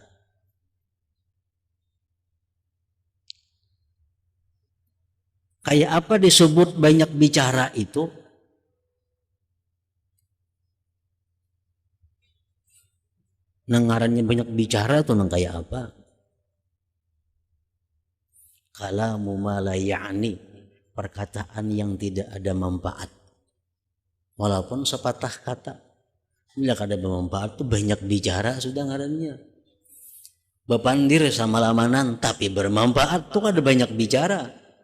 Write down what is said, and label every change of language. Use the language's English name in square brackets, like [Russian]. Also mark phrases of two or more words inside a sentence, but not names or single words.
[Banjar] Kayak apa disebut banyak bicara itu? Ngarannya banyak bicara tuh nang kayak apa? [Arabic] كلام ما لا يعني, [Banjar] perkataan yang tidak ada manfaat. Walaupun sepatah kata, bila ada bermanfaat tuh banyak bicara sudah ngarannya. Bepandir sama lamanan tapi bermanfaat tuh ada banyak bicara.